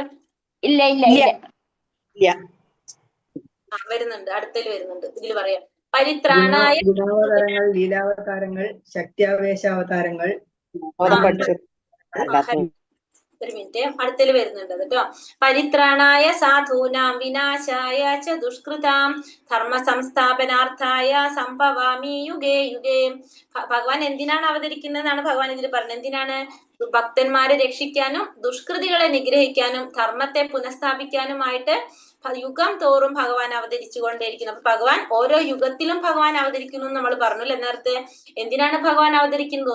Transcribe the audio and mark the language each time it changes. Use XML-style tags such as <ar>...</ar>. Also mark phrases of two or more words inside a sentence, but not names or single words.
<ml>ഇല്ല. വരുന്നുണ്ട്, അടുത്തതിൽ വരുന്നുണ്ട്. ഇതിൽ പറയാം പരിത്രാണായ ഗുണാവതാരങ്ങൾ, ലീലാവതാരങ്ങൾ, ശക്തിയാവേശാവതാരങ്ങൾ. ഒരു മിനിറ്റ്, അടുത്തതിൽ വരുന്നുണ്ട് കേട്ടോ.</ml> <sa>പരിത്രാണായ സാധൂനാം വിനാശായ ച ദുഷ്കൃതാം ധർമ്മ സംസ്ഥാപനാർത്ഥായ സംഭവാമി യുഗേ യുഗേ.</sa> <ml>ഭഗവാൻ എന്തിനാണ് അവതരിക്കുന്നതെന്നാണ് ഭഗവാൻ ഇതിൽ പറഞ്ഞത്. എന്തിനാണ്? ഭക്തന്മാരെ രക്ഷിക്കാനും ദുഷ്കൃതികളെ നിഗ്രഹിക്കാനും ധർമ്മത്തെ പുനഃസ്ഥാപിക്കാനുമായിട്ട് യുഗം തോറും ഭഗവാൻ അവതരിച്ചു കൊണ്ടേയിരിക്കുന്നു. അപ്പൊ ഭഗവാൻ ഓരോ യുഗത്തിലും ഭഗവാൻ അവതരിക്കുന്നു എന്ന് നമ്മൾ പറഞ്ഞില്ലേ നേരത്തെ. എന്തിനാണ് ഭഗവാൻ അവതരിക്കുന്നത്?</ml>